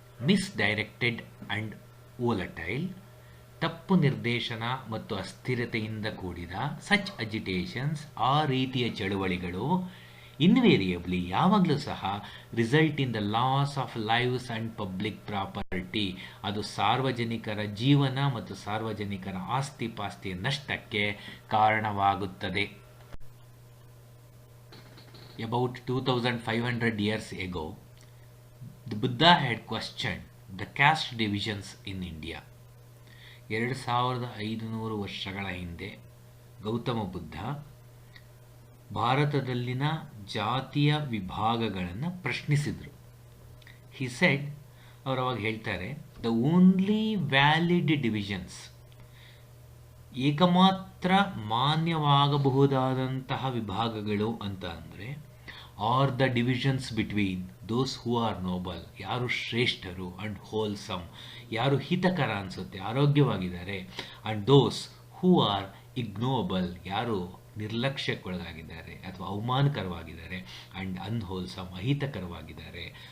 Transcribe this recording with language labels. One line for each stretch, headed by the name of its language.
English: misdirected and volatile,
Kannada: ತಪ್ಪು ನಿರ್ದೇಶನ ಮತ್ತು ಅಸ್ಥಿರತೆಯಿಂದ ಕೂಡಿದ ಸಚ್ ಅಜಿಟೇಷನ್ಸ್, ಆ ರೀತಿಯ ಚಳುವಳಿಗಳು ಇನ್ವೇರಿಯಬ್ಲಿ ಯಾವಾಗಲೂ ಸಹ
English: result in the loss of lives and public property,
Kannada: ಅದು ಸಾರ್ವಜನಿಕರ ಜೀವನ ಮತ್ತು ಸಾರ್ವಜನಿಕರ ಆಸ್ತಿ ಪಾಸ್ತಿಯ ನಷ್ಟಕ್ಕೆ ಕಾರಣವಾಗುತ್ತದೆ.
English: About 2500 years ago, the Buddha had questioned the caste divisions in India.
Kannada: 2500 ವರ್ಷಗಳ ಹಿಂದೆ ಗೌತಮ ಬುದ್ಧ ಭಾರತದಲ್ಲಿನ ಜಾತಿಯ ವಿಭಾಗಗಳನ್ನು ಪ್ರಶ್ನಿಸಿದರು.
English: he said,
Kannada: ಅವರು ಅವಾಗ ಹೇಳ್ತಾರೆ,
English: the only valid divisions,
Kannada: ಏಕಮಾತ್ರ ಮಾನ್ಯವಾಗಬಹುದಾದಂತಹ ವಿಭಾಗಗಳು ಅಂತ ಅಂದರೆ,
English: are the divisions between those who are noble,
Kannada: ಯಾರು ಶ್ರೇಷ್ಠರು, ಆ್ಯಂಡ್ ಹೋಲ್ಸಮ್, ಯಾರು ಹಿತಕರ ಅನಿಸುತ್ತೆ, ಆರೋಗ್ಯವಾಗಿದ್ದಾರೆ,
English: and those who are ignoble,
Kannada: ಯಾರು ನಿರ್ಲಕ್ಷ್ಯಕ್ಕೊಳಗಾಗಿದ್ದಾರೆ ಅಥವಾ ಅವಮಾನಕರವಾಗಿದ್ದಾರೆ, ಆ್ಯಂಡ್ ಅನ್ಹೋಲ್ಸಮ್, ಅಹಿತಕರವಾಗಿದ್ದಾರೆ.